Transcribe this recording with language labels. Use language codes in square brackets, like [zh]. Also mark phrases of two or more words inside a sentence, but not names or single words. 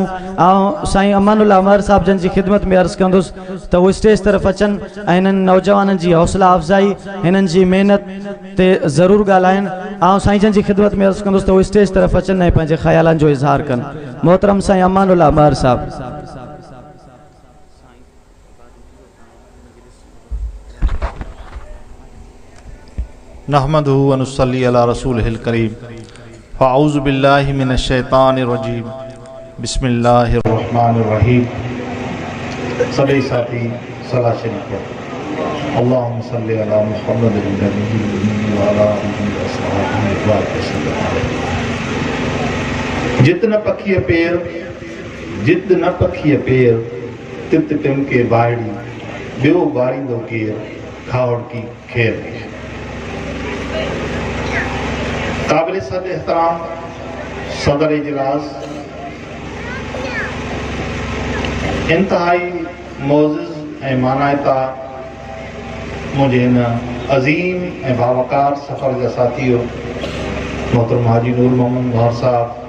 [sd] ऐं साईं अमानुल्लाह उमर साहिब जन जी ख़िदमत में अर्ज़ कंदुसि त उहे स्टेज तरफ़ अचनि ऐं हिननि नौजवाननि जी हौसला अफ़ज़ाई, हिननि जी महिनत ते ज़रूरु ॻाल्हाइनि। ऐं साईं जन जी ख़िदमत में अर्ज़ कंदुसि त उहे स्टेज तरफ़ अचनि ऐं पंहिंजे ख़्यालनि जो इज़हार कनि। मोहतरम साईं अमानुल्लाह उमर साहिब। [ar] نحمده ونصلي على رسوله الكريم. فأعوذ بالله من الشيطان الرجيم. بسم الله الرحمن الرحيم. [sd] सभी साथी सलाह शरीफ पढ़ो। [ar] اللهم صل على محمد النبي الأمي وعلى آله وأصحابه وسلم. [sd] जित न पखीअ पेर तित टिमके बाड़ी, ॿियो बारींदो केर खावड़ की खेर। काबिल सद एहतराम सदर इजलास, इंतहाई मोज़िज़ ऐं मानायता मुझे इन अज़ीम ऐं बावकार सफ़र जा साथियों मोहतरम हाजी नूर मोहम्मद मोहर साहब,